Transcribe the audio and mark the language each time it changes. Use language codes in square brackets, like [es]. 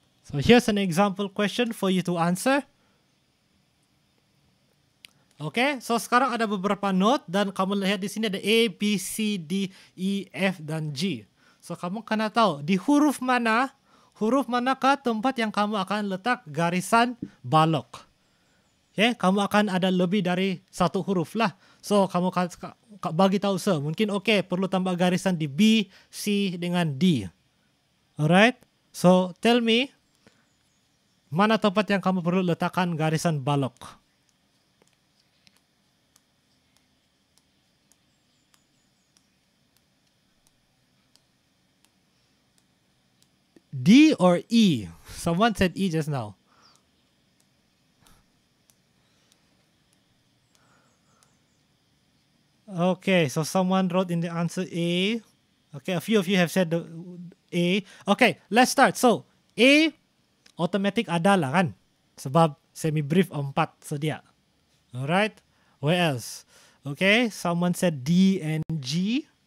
[en] So here's an example question for you to answer. [ms] Okay, so sekarang ada beberapa note dan kamu lihat di sini ada A, B, C, D, E, F dan G. So kamu kena tahu di huruf manakah tempat yang kamu akan letak garisan balok. Okay, kamu akan ada lebih dari satu huruf lah. So kamu bagi tahu mungkin perlu tambah garisan di B, C dengan D. [en] Alright, so tell me. [ms] Mana tempat yang kamu perlu letakkan garisan balok? [en] D or E? Someone said E just now. Okay, so someone wrote in the answer A. Okay, a few of you have said the A. Okay, let's start. [ms] So, A automatic adalah kan? Sebab semi-brief 4 sedia. [en] Alright, where else? Okay, someone said D and G.